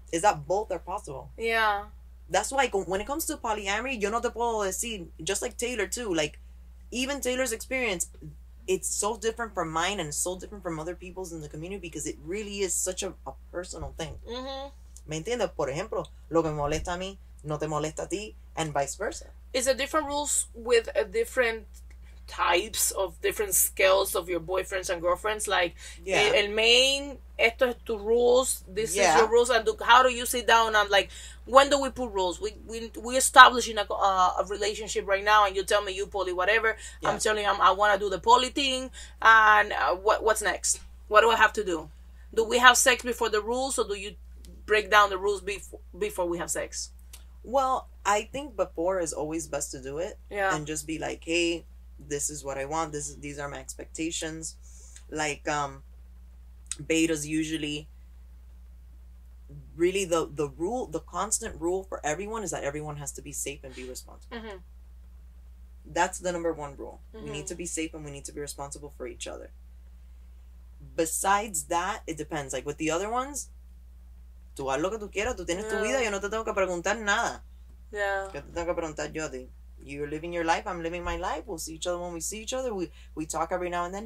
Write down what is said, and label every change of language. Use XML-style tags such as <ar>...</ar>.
<en>Is that both are possible? Yeah. That's why when it comes to polyamory,</en> <es>yo no te puedo decir,</es> <en>just like Taylor too, like even Taylor's experience, it's so different from mine and so different from other people's in the community because it really is such a personal thing.</en> <es>¿Me entiendes? Por ejemplo, lo que me molesta a mí no te molesta a ti,</es> <en>and vice versa. Is it different rules with a different types of different scales of your boyfriends and girlfriends? Like, el main,</en> <es>esto es tu</es> <en>rules, this is your rules, and how do you sit down and like, when do we put rules? We establishing a relationship right now, and you tell me you poly whatever. I'm telling you I want to do the poly thing, and what's next? What do I have to do? Do we have sex before the rules, or do you break down the rules before we have sex? Well, I think before is always best to do it, and just be like, hey, this is what I want. These are my expectations. Like, betas usually, really the constant rule for everyone is that everyone has to be safe and be responsible. That's the number one rule. We need to be safe and we need to be responsible for each other. Besides that, it depends. Like with the other ones,</en> <es>tú haz lo que tú quieras, tú tienes tu vida, yo no te tengo que preguntar nada. ¿Qué te tengo que preguntar yo a ti?</es> <en>You're living your life, I'm living my life. We'll see each other when we see each other. We talk every now and then.</en>